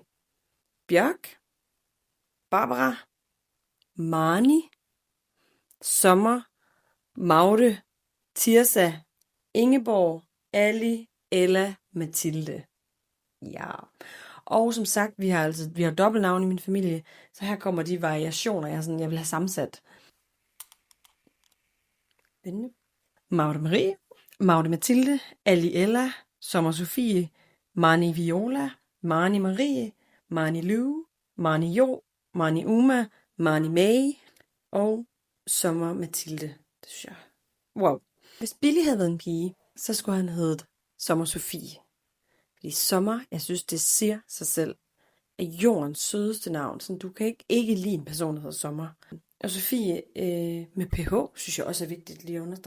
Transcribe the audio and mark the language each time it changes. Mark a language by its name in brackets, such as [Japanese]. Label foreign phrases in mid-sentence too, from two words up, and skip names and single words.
[Danish] Bjørk, Barbara, Marni, Sommer, Magde, Tirsa, Ingeborg, Ali, Ella, Mathilde. Ja. Og som sagt, vi har dobbeltnavn i min familie, så her kommer de variationer, jeg vil have sammensat. Magde Marie, Magde Mathilde, Ali Ella, Sommer Sofie, Marni Viola, Marni Marie, Marni Lou, Marni Jo, Marni Uma, Marni May og Sommer Mathilde. Det synes jeg. Wow. Hvis Billy havde været en pige, så skulle han hedde Sommer Sofie. Fordi Sommer, jeg synes, det siger sig selv, er jordens sødeste navn. Så du kan ikke lide en person, der hedder Sommer. Og Sofie med PH, synes jeg også er vigtigt lige at understrege.